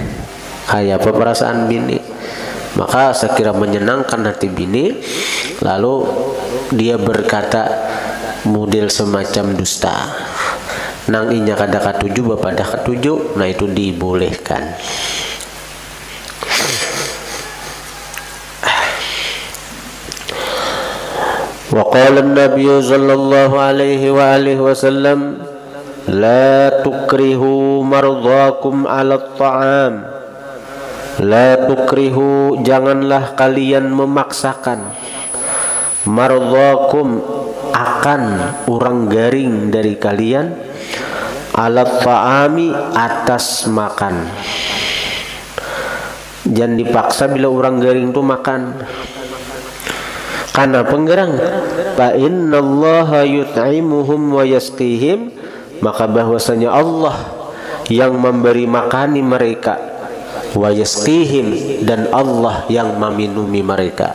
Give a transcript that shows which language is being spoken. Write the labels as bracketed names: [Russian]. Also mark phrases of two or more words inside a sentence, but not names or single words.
[Banjar] maka sekira menyenangkan hati bini, lalu dia berkata model semacam dusta, nang inya kada katuju bapak dah katuju, nah itu dibolehkan. [Arabic] وقال النبي صلى الله عليه وآله وسلم لا تكرهوا مرضاكم على الطعام. لا تكرهوا, [Banjar] janganlah kalian memaksakan, mardhakum, akan orang garing dari kalian, [Arabic] على طعام, [Banjar] atas makan. Jangan dipaksa bila orang garing itu makan. Karena penggerang, [Arabic] فإن الله يطعمهم ويسقيهم, [Banjar] maka bahwasanya Allah yang memberi makani mereka, [Arabic] ويسقيهم, [Banjar] dan Allah yang meminumi mereka.